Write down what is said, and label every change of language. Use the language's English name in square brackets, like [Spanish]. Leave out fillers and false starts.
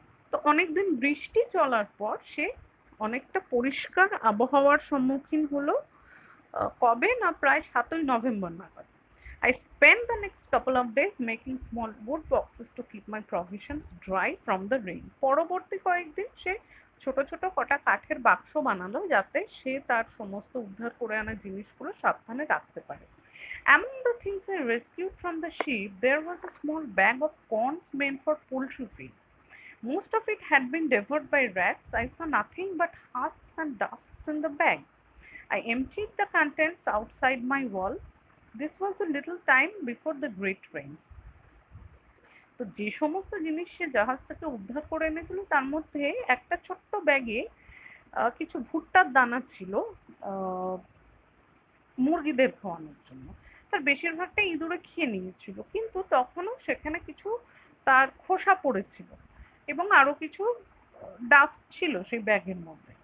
[Bangla] তো অনেকদিন বৃষ্টি চলার পর সে অনেকটা পরিষ্কার আবহাওয়ার সম্মুখীন হলো। কবে না, প্রায় 7ই নভেম্বর নাগাদ। [English] I spent the next couple of days making small wood boxes to keep my provisions dry from the rain. [Bangla] পরবর্তী কয়েকদিন সে ছোট ছোট কটা কাঠের বাক্স বানালো যাতে সে তার সমস্ত উদ্ধার করে আনা জিনিসগুলো সাবধানে রাখতে পারে। [English] Among the things I rescued from the ship, there was a small bag of corns meant for poultry feed. Most of it had been devoured by rats. I saw nothing but husks and dusks in the bag. I emptied the contents outside my wall. This was a little time before the great rains. [Bangla] তো যে সমস্ত জিনিস সে জাহাজ থেকে উদ্ধার করে এনেছিল তার মধ্যে একটা ছোট্ট ব্যাগে কিছু ভুট্টার দানা ছিল মুরগিদের খাওয়ানোর জন্য। তার বেশিরভাগটা ইঁদুরে খেয়ে নিয়েছিল, কিন্তু তখনও সেখানে কিছু তার খোসা পড়েছিল এবং আরও কিছু ডাস্ট ছিল সেই ব্যাগের মধ্যে।